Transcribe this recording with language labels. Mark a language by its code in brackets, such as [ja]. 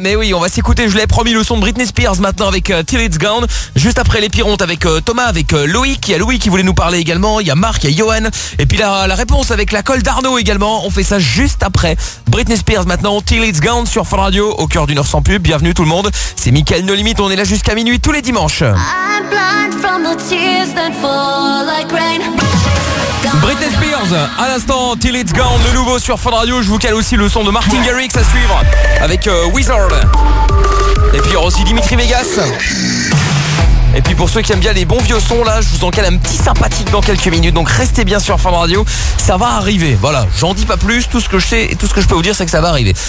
[fr] Mais oui, on va s'écouter, je l'ai promis, le son de Britney Spears maintenant avec Till It's Gone. Juste après les pirontes avec Thomas, avec Loïc, il y a Louis qui voulait nous parler également, il y a Marc, il y a Johan. Et puis la réponse avec la colle d'Arnaud également, on fait ça juste après. Britney Spears maintenant, Till It's Gone sur Fun Radio, au cœur d'une heure sans pub. Bienvenue tout le monde, c'est Mickaël No Limit, on est là jusqu'à minuit tous les dimanches. [en] I'm blind from the tears that fall like rain. [fr] Britney Spears, à l'instant, Till It's Gone, le nouveau sur Fun Radio. Je vous cale aussi le son de Martin Garrix à suivre avec Wizard. Et puis il y aura aussi Dimitri Vegas. Et puis pour ceux qui aiment bien les bons vieux sons, là, je vous en cale un petit sympathique dans quelques minutes. Donc restez bien sur Fun Radio, ça va arriver. Voilà, j'en dis pas plus, tout ce que je sais et tout ce que je peux vous dire, c'est que ça va arriver.